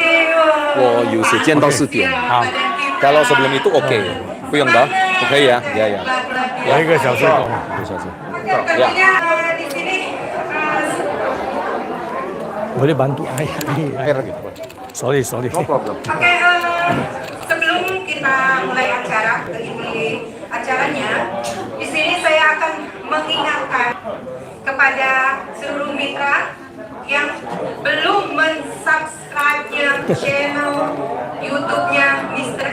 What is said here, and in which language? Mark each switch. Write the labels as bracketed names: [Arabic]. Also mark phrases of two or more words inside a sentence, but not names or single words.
[Chinese] 我有时间到4点， [Indonesian] 好。Kalau sebelum itu oke, Puyeng dah, oke ya, ya ya. [Chinese] 1 个小时。 1 小时。 [Indonesian] Oke, tentunya di sini Boleh bantu air. Air lagi. Sorry. [English] No problem. [Indonesian] Oke, sebelum kita mulai acara ini acaranya, di sini saya akan mengingatkan kepada seluruh mitra yang belum mensubscribe channel YouTube-nya Mr.